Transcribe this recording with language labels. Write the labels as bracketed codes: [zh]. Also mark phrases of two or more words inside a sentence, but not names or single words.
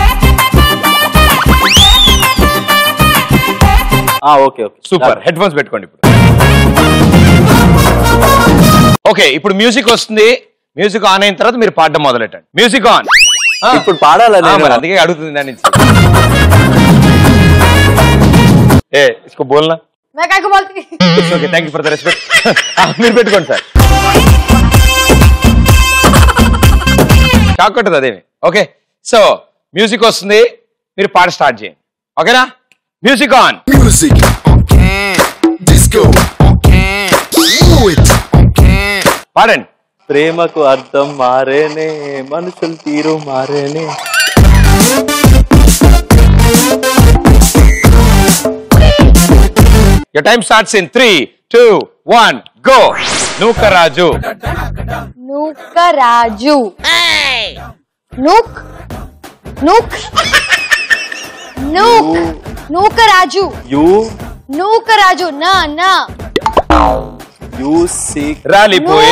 [te] ఓకే సూపర్. హెడ్ ఫోన్స్ పెట్టుకోండి ఇప్పుడు. ఓకే, ఇప్పుడు మ్యూజిక్ వస్తుంది. [en] music on [te] అయిన తర్వాత మీరు పాడడం మొదలెట్టండి. [en] music on. [te] ఇప్పుడు పాడాలి, అందుకే అడుగుతుంది దాని నుంచి. [hi] इसको बोलना. मैं काय को बोलती. [en] okay, thank you for the respect. [te] మీరు పెట్టుకోండి సార్. షాక్ కొట్టదు అదేమి. ఓకే, సో మ్యూజిక్ వస్తుంది, మీరు పాట స్టార్ట్ చేయండి. ఓకేనా? [en] music on. Music, disco, move it, [te] పాడండి. ప్రేమకు అర్థం మారేనే, మనుషులు తీరు మారేనే. [en] Your time starts in 3, 2, 1, go. [te] నూకరాజు. నూకరాజు. నూక్ నూక్ నూక్ నూకరాజు. నూకరాజు. నా నా రాలిపోయే